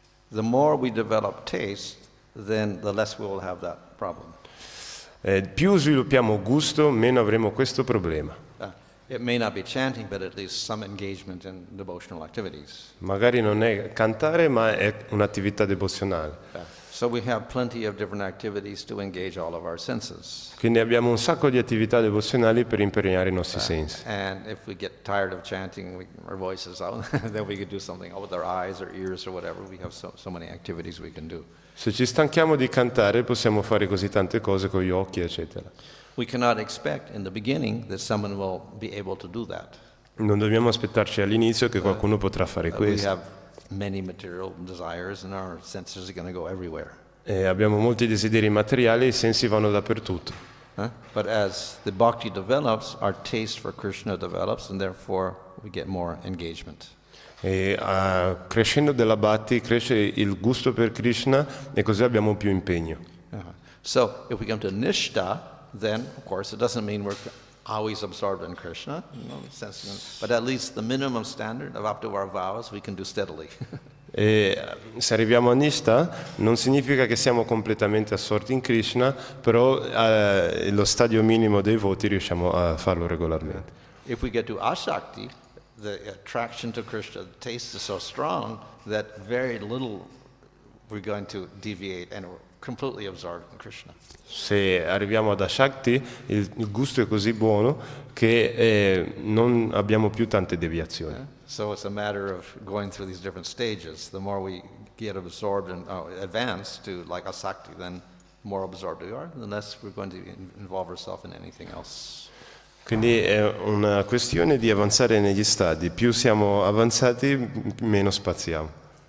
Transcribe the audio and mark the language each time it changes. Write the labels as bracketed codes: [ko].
[en] The more we develop taste, then the less we will have that problem. [it] Più sviluppiamo gusto, meno avremo questo problema. [en] It may not be chanting, but at least some engagement in devotional activities. [it] Magari non è cantare, ma è un'attività devozionale. [en] So we have plenty of different activities to engage all of our senses. [it] Quindi abbiamo un sacco di attività devozionali per impegnare i nostri sensi. [en] And if we get tired of chanting our voices out, then we could do something with our eyes or ears or whatever. We have so many activities we can do. [it] Se ci stanchiamo di cantare, possiamo fare così tante cose con gli occhi, eccetera. [en] We cannot expect in the beginning that someone will be able to do that. [it] Non dobbiamo aspettarci all'inizio che qualcuno potrà fare [en] We [it] questo. [en] have many material desires and our senses are going to go everywhere. [it] Abbiamo molti desideri materiali e i sensi vanno dappertutto. [en] But as the bhakti develops, our taste for Krishna develops, and therefore we get more engagement. [it] Crescendo della bhakti cresce il gusto per Krishna e così abbiamo più impegno. [en] So if we come to nishta, then of course it doesn't mean we're always absorbed in Krishna, but at least the minimum standard of up to our vows we can do steadily. [it] E se arriviamo a Nishta non significa che siamo completamente assorti in Krishna, però lo stadio minimo dei voti riusciamo a farlo regolarmente. [en] If we get to asakti, the attraction to Krishna, the taste is so strong that very little we're going to deviate and we're completely absorbed in Krishna. [it] Se arriviamo ad Ashakti, il gusto è così buono che non abbiamo più tante deviazioni. [en] So it's a matter of going through these different stages. The more we get absorbed and advance to like asakti, then the more absorbed we are, the less we're going to involve ourselves in anything else. [it] Quindi è una questione di avanzare negli stadi. Più siamo avanzati, meno spaziamo.